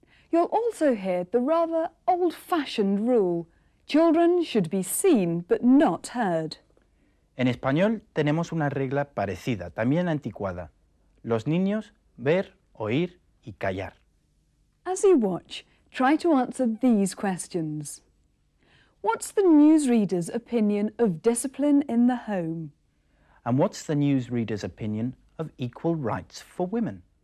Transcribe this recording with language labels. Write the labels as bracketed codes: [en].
[en] You'll also hear the rather old-fashioned rule. Children should be seen but not heard. [es] En español tenemos una regla parecida, también anticuada. Los niños ver, oír y callar. [en] As you watch, try to answer these questions. What's the newsreader's opinion of discipline in the home? And what's the newsreader's opinion of equal rights for women?